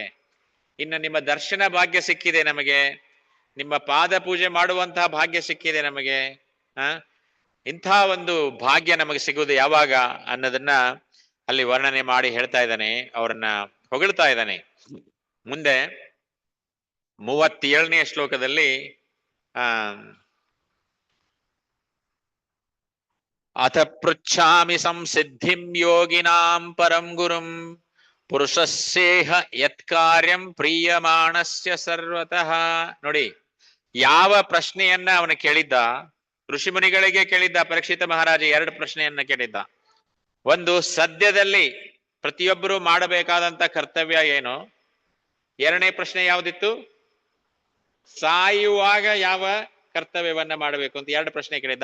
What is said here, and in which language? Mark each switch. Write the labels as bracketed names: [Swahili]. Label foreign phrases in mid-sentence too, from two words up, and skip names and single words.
[Kannada] ಇನ್ನು ನಿಮ್ಮ ದರ್ಶನ ಭಾಗ್ಯ ಸಿಕ್ಕಿದೆ ನಮಗೆ, ನಿಮ್ಮ ಪಾದ ಪೂಜೆ ಮಾಡುವಂತಹ ಭಾಗ್ಯ ಸಿಕ್ಕಿದೆ ನಮಗೆ. ಇಂಥ ಒಂದು ಭಾಗ್ಯ ನಮಗೆ ಸಿಗುವುದು ಯಾವಾಗ ಅನ್ನೋದನ್ನ ಅಲ್ಲಿ ವರ್ಣನೆ ಮಾಡಿ ಹೇಳ್ತಾ ಇದ್ದಾನೆ, ಅವರನ್ನ ಹೊಗಳ್ತಾ ಇದ್ದಾನೆ. ಮುಂದೆ 37ನೇ ಶ್ಲೋಕದಲ್ಲಿ [Sanskrit] ಅಥ ಪೃಚ್ಛಾಮಿ ಸಂಸಿದ್ಧಿಂ ಯೋಗಿನಾಂ ಪರಂ ಗುರುಂ ಪುರುಷಸ್ಯೇಹ ಯತ್ಕಾರ್ಯಂ ಪ್ರೀಯಮಾಣಸ್ಯ ಸರ್ವತಃ. [Kannada] ನೋಡಿ, ಯಾವ ಪ್ರಶ್ನೆಯನ್ನ ಅವನು ಕೇಳಿದ್ದ, ಋಷಿಮುನಿಗಳಿಗೆ ಕೇಳಿದ್ದ ಪರೀಕ್ಷಿತ ಮಹಾರಾಜ. 2 ಪ್ರಶ್ನೆಯನ್ನ ಕೇಳಿದ್ದ. ಒಂದು, ಸದ್ಯದಲ್ಲಿ ಪ್ರತಿಯೊಬ್ಬರು ಮಾಡಬೇಕಾದಂತ ಕರ್ತವ್ಯ ಏನು? 2ನೇ ಪ್ರಶ್ನೆ ಯಾವ್ದಿತ್ತು? ಸಾಯುವಾಗ ಯಾವ ಕರ್ತವ್ಯವನ್ನ ಮಾಡಬೇಕು ಅಂತ 2 ಪ್ರಶ್ನೆ ಕೇಳಿದ್ದ.